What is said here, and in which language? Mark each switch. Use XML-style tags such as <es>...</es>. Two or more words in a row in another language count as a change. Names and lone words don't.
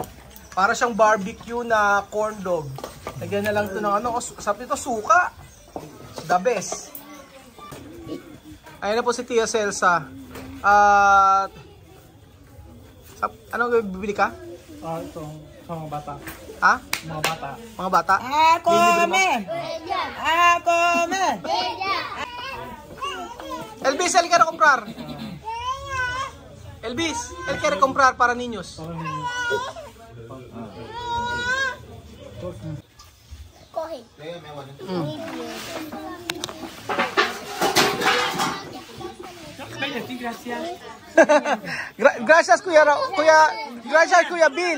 <tl>Para siyang barbecue na corn dog. Lagyan na lang ito ng sabi ito, suka.</tl> <en>The best.</en> <tl>Ayun na po si Tia Celsa. At anong bibili ka? Ito, sa mga bata. Ha? Mga bata. Mga bata?</tl> <en>Come! Come!</en> <es>Elvis, el quiere comprar. Elvis, el quiere comprar para niños. Coge. Gracias gracias Kuya Bill.</es>